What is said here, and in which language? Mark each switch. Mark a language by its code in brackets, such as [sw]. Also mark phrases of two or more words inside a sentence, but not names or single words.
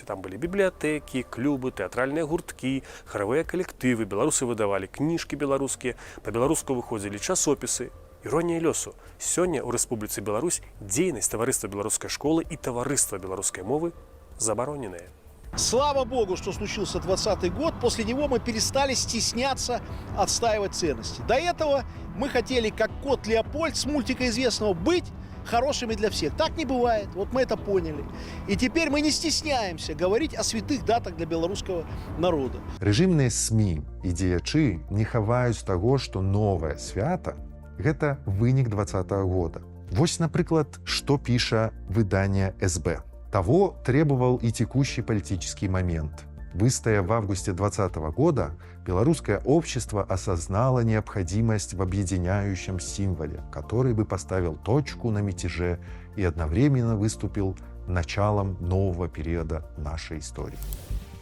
[be] Там былі бібліятэкі, клубы, тэатральныя гурткі, харавыя калектывы, беларусы выдавалі кніжкі беларускія, па-беларуску выходзілі часопісы. Іронія лёсу. Сёння ў Рэспубліцы Беларусь дзейнасць таварыства беларускай школы і таварыства беларускай мовы забароненыя. [ru] Слава богу, что случился 20-й год. После него мы перестали стесняться отстаивать ценности. До этого мы хотели, как кот Леопольд с мультика известного, быть хорошими для всех. Так не бывает. Вот мы это поняли. И теперь мы не стесняемся говорить о святых датах для белорусского народа. [be] Рэжымныя СМІ і дзеячы не хаваюць таго, што новае свята – гэта вынік 20-го года. Вось, напрыклад, што піша выданне СБ. [ru] Того требовал и текущий политический момент. Выстояв в августе 2020 года, белорусское общество осознало необходимость в объединяющем символе, который бы поставил точку на мятеже и одновременно выступил началом нового периода нашей истории.